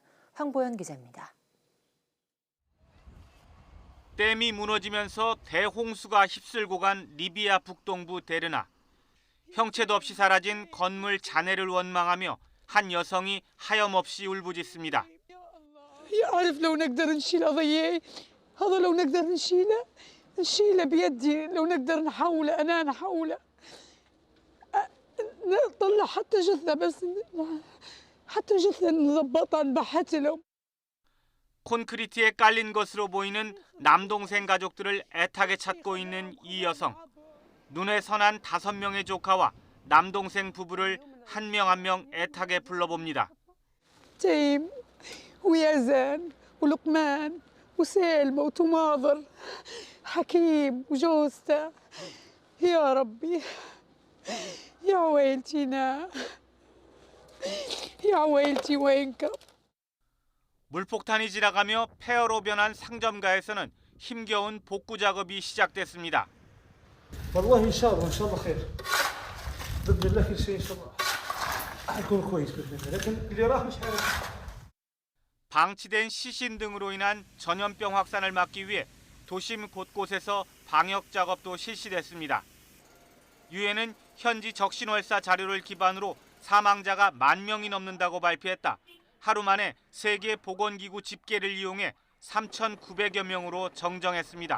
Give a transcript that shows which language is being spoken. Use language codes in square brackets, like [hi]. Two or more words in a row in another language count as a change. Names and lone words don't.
[ko] 황보현 기자입니다. 댐이 무너지면서 대홍수가 휩쓸고 간 리비아 북동부 데르나. 형체도 없이 사라진 건물 잔해를 원망하며 한 여성이 하염없이 울부짖습니다. [ar] يعرف لو نقدر نشيل قضية هذا لو نقدر نشيله بيدي لو نقدر نحوله أنا نحوله نطلع حتى جثة بس حتى جثة نضبطها نبحث له [ko] 콘크리트에 깔린 것으로 보이는 남동생 가족들을 애타게 찾고 있는 이 여성. 눈에 선한 5명의 조카와 남동생 부부를 한 명 한 명 애타게 불러봅니다. [ar] تيم ويزن ولقمان وسالمة وتماضر حكيم وجوزته يا ربي يا عويلتينا يا عويلتي وينكم. [ko] 물폭탄이 지나가며 폐허로 변한 상점가에서는 힘겨운 복구 작업이 시작됐습니다. [ar] والله ان شاء الله خير باذن الله كل شيء ان شاء الله حيكون كويس باذن الله لكن اللي راح مش عارف. [ko] 방치된 시신 등으로 인한 전염병 확산을 막기 위해 도심 곳곳에서 방역 작업도 실시됐습니다. 유엔은 현지 적신월사 자료를 기반으로 사망자가 10,000명이 넘는다고 발표했다. 하루 만에 세계보건기구 집계를 이용해 3,900여 명으로 정정했습니다.